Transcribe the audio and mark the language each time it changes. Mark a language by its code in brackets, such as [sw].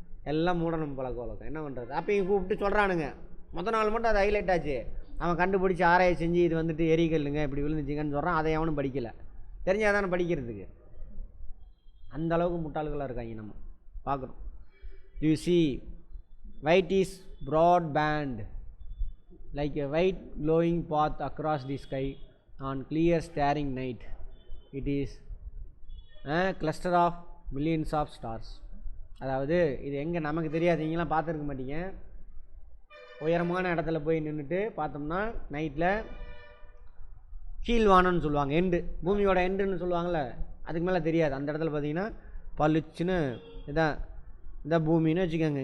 [ta] எல்லாம் மூடணும் பழக்கம், என்ன பண்ணுறது. அப்பயும் கூப்பிட்டு சொல்கிறானுங்க. மொதல் நாள் மட்டும் அது ஹைலைட் ஆச்சு. அவன் கண்டுபிடிச்சி ஆராய்ச்சி செஞ்சு இது வந்துட்டு எரிகல்லுங்க இப்படி விழுந்துச்சிங்கன்னு சொல்கிறான். அதை அவனும் படிக்கலை, தெரிஞ்சால் தானே படிக்கிறதுக்கு. அந்த அளவுக்கு முட்டாள்களாக இருக்காங்க. நம்ம பார்க்குறோம். [en] You see white is broad band like a white glowing path across the sky on clear staring night. It is a cluster of millions of stars. [ta] அதாவது இது எங்கே நமக்கு தெரியாது, நீங்களாம் பார்த்துருக்க மாட்டீங்க. உயரமான இடத்துல போய் நின்றுட்டு பார்த்தோம்னா நைட்டில் கீழ்வானம்னு சொல்லுவாங்க, எண்டு, பூமியோட எண்டுன்னு சொல்லுவாங்கள்ல, அதுக்கு மேலே தெரியாது. அந்த இடத்துல பார்த்தீங்கன்னா பளிச்சுன்னு இதான் பூமின்னு வச்சுக்கோங்க.